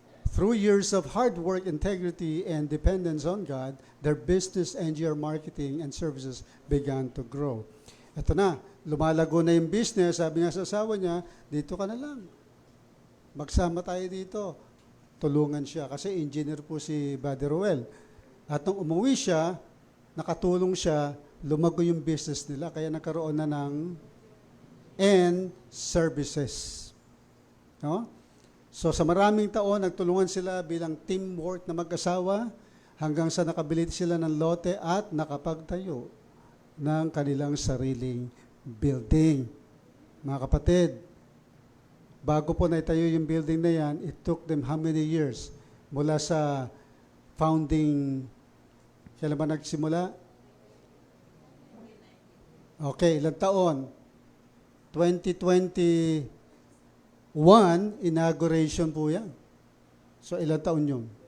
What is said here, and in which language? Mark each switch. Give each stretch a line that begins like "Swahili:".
English: Through years of hard work, integrity, and dependence on God, their business, NGR Marketing and Services began to grow.
Filipino: Ito na, lumalago na yung business. Sabi niya sa asawa niya, dito ka na lang. Magsama tayo dito. Tulungan siya. Kasi engineer po si Buddy Roel. At nung umuwi siya, nakatulong siya, lumago yung business nila. Kaya nagkaroon na ng services. So sa maraming taon, nagtulungan sila bilang teamwork na mag-asawa hanggang sa nakabili sila ng lote at nakapagtayo ng kanilang sariling building. Mga kapatid, bago po naitayo yung building na yan,
English: it took them how many years?
Filipino: Mula sa founding, kailan ba nagsimula? Okay, ilang taon? 2021, inauguration po yan. So, ilang taon yun?